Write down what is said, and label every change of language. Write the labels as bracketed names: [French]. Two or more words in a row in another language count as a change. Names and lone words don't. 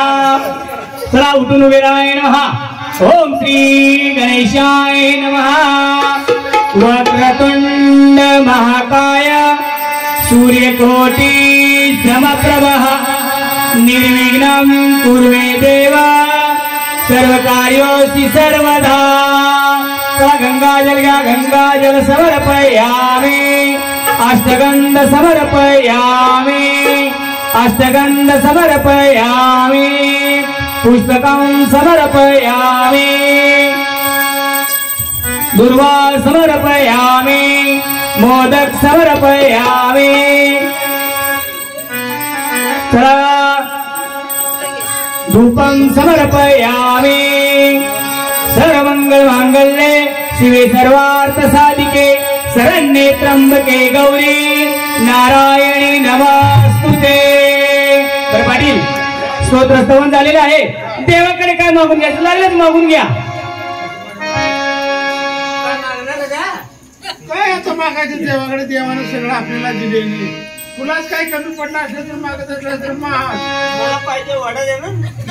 [Marathi] चला उठून उभे राहाय नमः. [Sanskrit] ओम श्री गणेशाय नमः. वक्रतुंड महाकाय सूर्यकोटि समप्रभः निर्विघ्नं कुर्वे देवा सर्वकार्योऽसि सर्वदा. [Marathi] गंगाजल घ्या. [Sanskrit] गंगाजल समर्पयामि. अष्टगंध समर्पयामि. अष्टगंध समर्पयामि. पुष्पकं समर्पयामि. दुर्वा समर्पयामि. मोदक समर्पयामि. चला धूपं समर्पयामि. सर्वमंगल मांगल्ये शिवे सर्वार्थ साधिके शरण्ये त्र्यंबके गौरी नारायणी नमस्तुते. [Marathi] बरं पाटील, स्तोत्र स्तवन झालेलं आहे. देवाकडे काय मागून घ्यायचं लागलं मागून घ्या. काय आता मागायचं देवाकडे. देवानं सगळं आपल्याला दिलेली. तुलाच काय कमी पडलं असलं तर मागत असलं तर मला पाहिजे वडा दे ना.